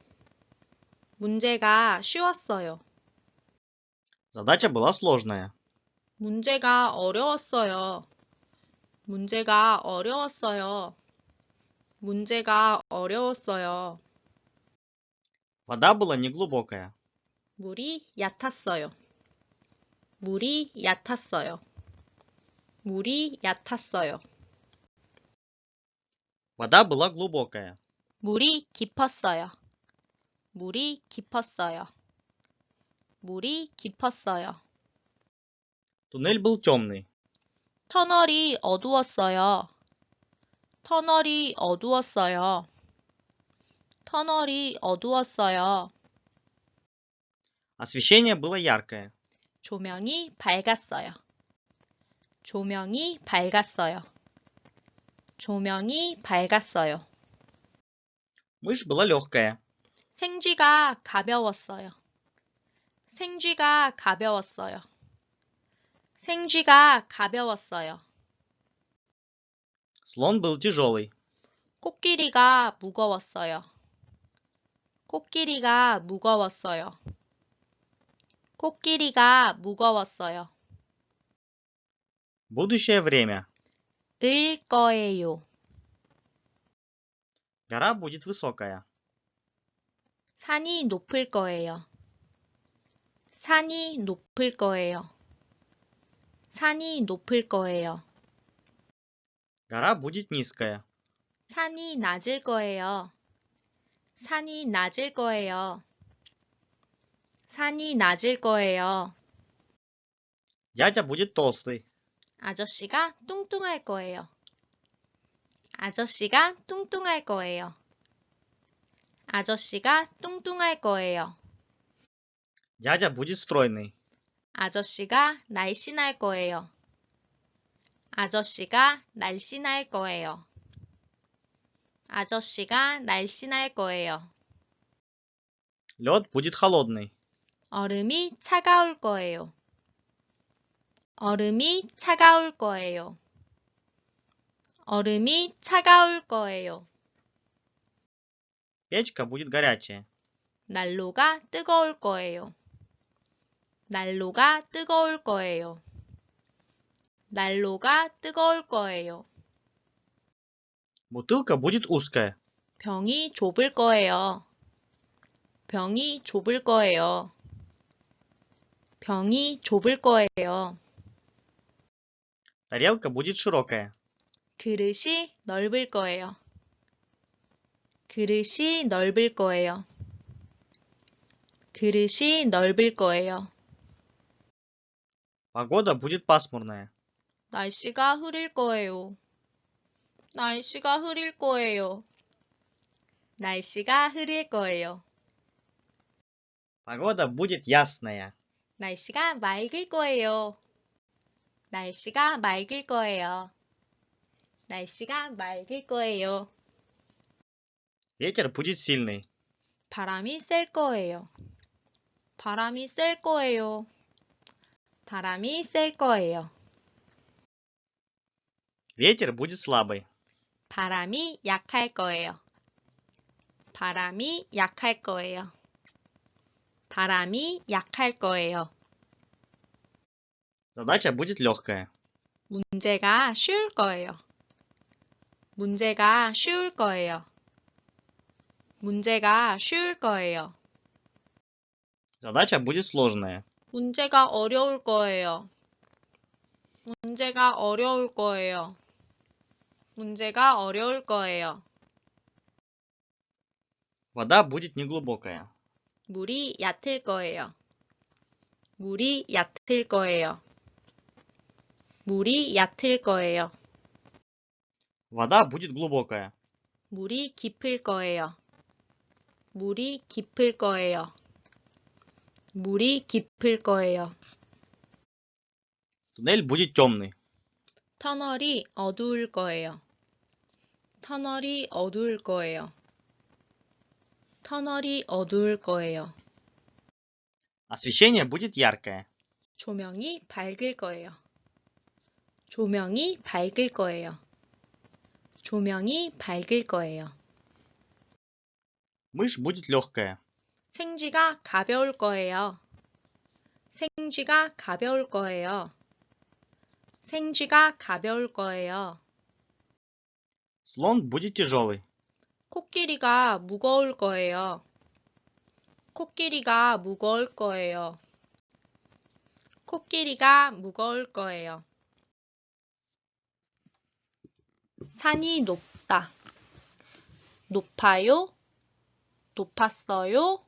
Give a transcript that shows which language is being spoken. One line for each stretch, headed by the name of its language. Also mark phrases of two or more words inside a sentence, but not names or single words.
Korean: 문제가 쉬웠어요.
Russian: Задача была сложная.
Korean: 문제가 어려웠어요. 문제가 어려웠어요. 문제가 어려웠어요.
Russian: Вода была неглубокая.
Korean: 물이 얕았어요. 물이 얕았어요. 물이 얕았어요.
Russian: Вода была глубокая.
Korean: 물이 깊었어요. 물이 깊었어요. 물이 깊었어요.
Russian: Туннель был темный.
Korean: 터널이 어두웠어요. 터널이 어두웠어요. 터널이 어두웠어요.
Russian: Освещение было яркое.
Korean: 조명이 밝았어요. 조명이 밝았어요. 조명이 밝았어요.
Russian: Мышь была легкая.
Korean: 생쥐가 가벼웠어요. 생쥐가 가벼웠어요. 생쥐가 가벼웠어요.
Russian: Слон был тяжелый.
Korean: 코끼리가 무거웠어요. 코끼리가 무거웠어요. 코끼리가 무거웠어요.
Russian: Будущее время.
Korean: 을 거예요.
Russian: Гора будет высокая.
Korean: 산이 높을 거예요. 산이 높을 거예요. 산이 높을 거예요.
Russian: Гора будет низкая.
Korean: 산이 낮을 거예요. 산이 낮을 거예요. 산이 낮을 거예요.
Russian: Дядя будет толстый.
Korean: 아저씨가 뚱뚱할 거예요. 아저씨가 뚱뚱할 거예요. 아저씨가 뚱뚱할 거예요.
Russian: Дядя будет стройный.
Korean: 아저씨가 날씬할 거예요. 아저씨가 날씬할 거예요. 아저씨가 날씬할 거예요.
Russian: Лед будет холодный.
Korean: 얼음이 차가울 거예요. 얼음이 차가울 거예요. 얼음이 차가울 거예요.
Russian: Печка будет горячая.
Korean: 난로가 뜨거울 거예요. 난로가 뜨거울 거예요. 난로가 뜨거울 거예요.
Russian: Бутылка будет узкая.
Korean: 병이 좁을 거예요. 병이 좁을 거예요. 병이 좁을 거예요.
Russian: Тарелка будет широкая.
Korean: 그릇이 넓을 거예요. 그릇이 넓을 거예요. 그릇이 넓을 거예요.
Russian: Погода будет пасмурная.
Korean: 날씨가 흐릴 거예요. 날씨가 흐릴 거예요. 날씨가 흐릴 거예요.
Russian: Погода будет ясная.
Korean: 날씨가 맑을 거예요. 날씨가 맑을 거예요. 날씨가 맑을 거예요.
Russian: Ветер будет сильный.
Korean: 바람이 셀 거예요. 바람이 셀 거예요. 바람이 셀 거예요.
Russian: Ветер будет слабый.
Korean: 바람이 약할 거예요. 바람이 약할 거예요. 바람이 약할 거예요.
Russian: Задача будет легкая.
Korean: 문제가 쉬울 거예요. 문제가 쉬울 거예요. 문제가 쉬울 거예요.
Russian: Задача будет сложная.
Korean: 문제가 어려울 거예요. 문제가 어려울 거예요. 문제가 어려울 거예요.
Russian: Вода будет неглубокая.
Korean: 물이 얕을 거예요. 물이 얕을 거예요. 물이 얕을 거예요.
Russian: Вода будет глубокая.
Korean: 물이 깊을 거예요. 물이 깊을 거예요. 물이 깊을 거예요.
Russian: Туннель будет темный.
Korean: 터널이 어두울 거예요. 터널이 어두울 거예요. 터널이 어두울 거예요.
Russian: Освещение будет яркое.
Korean: 조명이 밝을 거예요. 조명이 밝을 거예요. 조명이 밝을 거예요.
Russian: Мышь будет легкая.
Korean: 생쥐가 가벼울 거예요. 생쥐가 가벼울 거예요. 생쥐가 가벼울 거예요.
Russian: Слон будет тяжелый.
Korean: 코끼리가 무거울 거예요. 코끼리가 무거울 거예요. 코끼리가 무거울 거예요. 산이 높다. 높아요. 높았어요.